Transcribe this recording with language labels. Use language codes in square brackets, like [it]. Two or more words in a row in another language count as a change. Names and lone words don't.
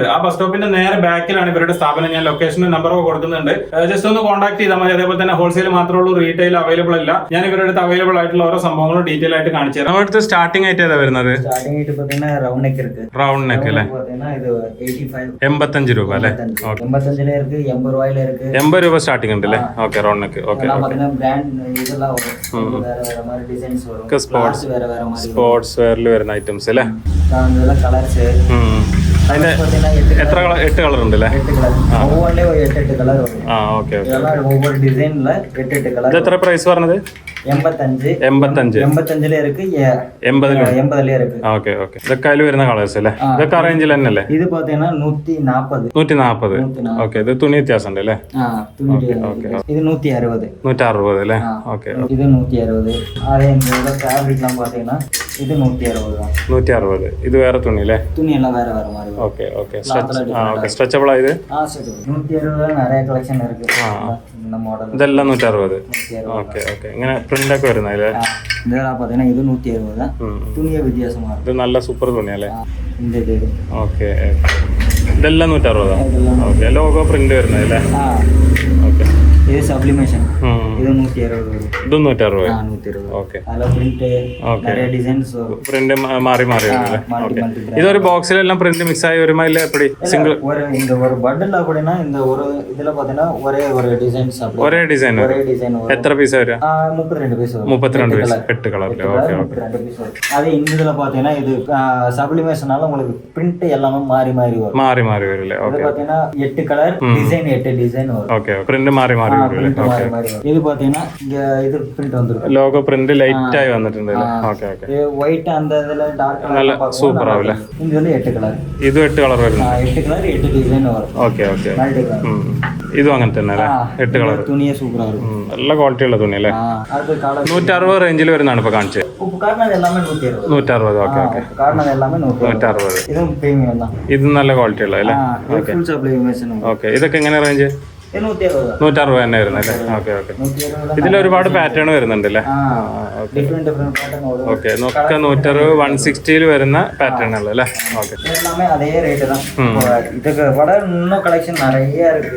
[ml] ആ ബസ് സ്റ്റോപ്പിന്റെ നേരെ ബാക്കിലാണ് ഇവരുടെ സ്ഥാപനം. ഞാൻ ലൊക്കേഷനും നമ്പറൊക്കെ കൊടുക്കുന്നുണ്ട്. ജസ്റ്റ് ഒന്ന് കോൺടാക്ട് ചെയ്താൽ മതി. അതേപോലെ തന്നെ ഹോൾസെയിൽ മാത്രമേ ഉള്ളൂ, [en] retail available [ml] അല്ല. ഞാൻ ഇവരുടെ അടുത്ത് അവൈലബിൾ ആയിട്ടുള്ള ഓരോ സംഭവങ്ങളും ഡീറ്റെയിൽ ആയിട്ട് കാണിച്ചു തരാം. നമ്മുടെ സ്റ്റാർട്ടിംഗ് ആയിട്ട് ഏതാ വരുന്നത്? [en] round neck [ta] இருக்கு. [en] round neck [ml] അല്ലേ? [ta] இது 85 [ml] 85 രൂപ അല്ലേ? [ta] 85ல இருக்கு, 80 ரூபாயில இருக்கு. [ml] 80 രൂപ സ്റ്റാർട്ടിംഗ് ഉണ്ട് അല്ലേ? ഓക്കെ, [en] round neck. [ml] ഓക്കെ, [ta] பாத்தீங்கன்னா பிராண்ட் இதெல்லாம் வரும், வேற வேற மாதிரி டிசைன்ஸ் வரும். [ml] സ്പോർട്സ് [ta] வேற வேற மாதிரி [ml] സ്പോർട്സ് വെയറിൽ വരുന്ന ഐറ്റംസ് അല്ലേ? [ta] இதெல்லாம் கலர்ஸ். [ml] അതിന്റെ എത്ര കളർ? 8 കളർ ഉണ്ട് അല്ലേ? 8 കളർ. [ta] ஒவ்வொன்றிலே 8 கலர் வரும். [ml] ഓക്കെ ഓക്കെ. [ta] இதெல்லாம் ஒவ்வொரு டிசைன்ல 8 கலர். [ml] ഇത് എത്ര പ്രൈസ് പറഞ്ഞത്? 85. 85 [ta] இருக்கு, 80 இருக்கு. [ml] ഓക്കെ ഓക്കെ. ഇതൊക്കെ അതിൽ വരുന്ന കളേഴ്സ് അല്ലേ? ഇതൊക്കെ ആ റേഞ്ചിൽ തന്നെ അല്ലേ? [ta] ഇത് பாத்தீங்கன்னா 140. [ml] 140. ഓക്കെ. ഇത് തുണി വ്യത്യാസം ഉണ്ട് അല്ലേ? ഓക്കെ. ഇത് 160. 160 അല്ലേ? ഓക്കെ. ഇത് 160. അതേ [ta] ഫാബ്രിക്லாம் பாத்தீங்கன்னா [ml] ഇത് 160. 160. ഇത് വേറെ തുണി അല്ലേ? തുണി എല്ലാം വേറെ വേറെ മാറി. ഓക്കെ ഓക്കെ. സ്ട്രെച്ചബിൾ ആയത് [ta] 160 நிறைய കളക്ഷൻ இருக்கு. இந்த மாடல் [ml] ഇതെല്ലാം 160. ഓക്കെ ഓക്കെ. ഇങ്ങനെ പ്രിന്റ് ഒക്കെ വരുന്നല്ലേ? [ta] இதெல்லாம் பாத்தீங்கன்னா இது 160. [ml] തുണിയെ വ്യത്യാസമാണ്. ഇത് നല്ല സൂപ്പർ തുണിയല്ലേ? ഇത് ഓക്കെ. ഇതെല്ലാം 160. ഓക്കെ. ലോഗോ പ്രിന്റ് വരുന്നതല്ലേ? ഓക്കെ. ഇത് സബ്ലിമേഷൻ. ഇത് 160 വരും. ഇതും 160. 160. ഓക്കെ. അല്ല പ്രിന്റ് [ta] நிறைய டிசைன்ஸ் [ml] പ്രിന്റ് മാറി മാറി വരുന്നല്ലേ? ഓക്കെ. ഇതൊരു ബോക്സിലെല്ലാം പ്രിന്റ് മിക്സ് ആയി വരുമോ ഇല്ല എപ്പടി? സിംഗിൾ [ta] இந்த ஒரு பண்டல் அப்படினா இந்த ஒரு இதுல பாத்தீங்கன்னா ஒரே ஒரு டிசைன்ஸ் அப்படி [ml] ഒരേ ഡിസൈൻ [ta] ஒரே டிசைன் வரும். [ml] എത്ര പീസ് വരും? 32 പീസ് വരും. 32 പീസ് 8 കളറിൽ. ഓക്കെ ഓക്കെ. 32 പീസ് വരും. [ta] அதே இதுல பாத்தீங்கன்னா இது சப்லிமேஷனால உங்களுக்கு பிரிண்ட் எல்லாமே மாறி மாறி வரும். [ml] മാറി മാറി വരില്ലേ? [ta] இது [ml] ഓക്കെ. [ta] பாத்தீங்கன்னா 8 கலர் டிசைன் 8 டிசைன் வரும். [ml] ഓക്കെ. പ്രിന്റ് മാറി മാറി വരില്ലേ? ഓക്കെ. [ta] இது பாத்தீங்கன்னா இங்க இது பிரிண்ட் வந்துரும். [ml] ലോഗോ പ്രിന്റ് ലൈറ്റ് ആയി വന്നിട്ടുണ്ട്. ഓക്കെ ഓക്കെ. [ta] இது ஒயிட் அந்த இதுல டார்க் [ml] നല്ല സൂപ്പർ ആവില്ലേ? [ta] இங்க வந்து 8 கலர். [ml] ഇതും 8 കളർ വരുന്നു. [ta] 8 கலர் 8 டிசைன் வரும். [ml] ഓക്കെ ഓക്കെ. [en] multi color. [ml] ഇതും അങ്ങനെ തന്നെ അല്ലേ? 8 കളർ. [ta] துணியே சூப்பரா இருக்கும். [ml] നല്ല ക്വാളിറ്റി ഉള്ള തുണി അല്ലേ? [ta] அது கலர் [ml] 160 റേഞ്ചിൽ വരുന്നതാണ് ഇപ്പൊ കാണിച്ചത്. [ta] உப்பு காரணம் எல்லாமே 160. 160. [ml] ഓക്കെ ഓക്കെ. [ta] காரணம் எல்லாமே 160. இதுவும் பிரீமியம் தான். [ml] ഇത് നല്ല ക്വാളിറ്റി ഉള്ള അല്ലേ? [en] okay. full sublimation. [ml] ഓക്കെ. ഇതൊക്കെ എങ്ങനെ റേഞ്ച്? 160. 160 തന്നെ വരുന്നല്ലേ? ഓക്കെ ഓക്കെ. 160. ഇതിൽ ഒരുപാട് പാറ്റേൺ വരുന്നുണ്ട് അല്ലേ? [en] different pattern [ml] വരും. ഓക്കെ. നോക്ക 160 160 വരുന്ന പാറ്റേണുകൾ അല്ലേ? ഓക്കെ. [ta] எல்லாமே அதே ரேட் தான். இதுக்கு வட இன்னும் கலெக்ஷன் நிறைய இருக்கு.